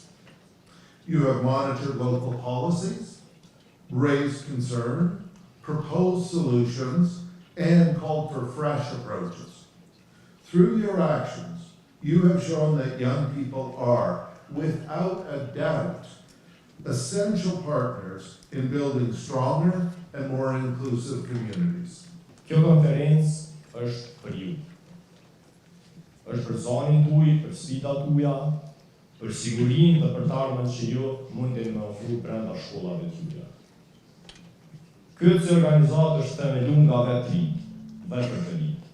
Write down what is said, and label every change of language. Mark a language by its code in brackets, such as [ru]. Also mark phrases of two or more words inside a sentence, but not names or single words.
[en] You have monitored local policies, raised concern, proposed solutions, and called for fresh approaches. Through your actions, you have shown that young people are, without a doubt, essential partners in building stronger and more inclusive communities. [sq] Kjo konferencë është për ju. Është për zonin tuaj, për sfidat tuaja, për sigurinë dhe për të ardhmen që ju mundeni me ofru brenda shkollave tuaja. Këtë organizatë është themeluar nga vetë dhe për të rinjt.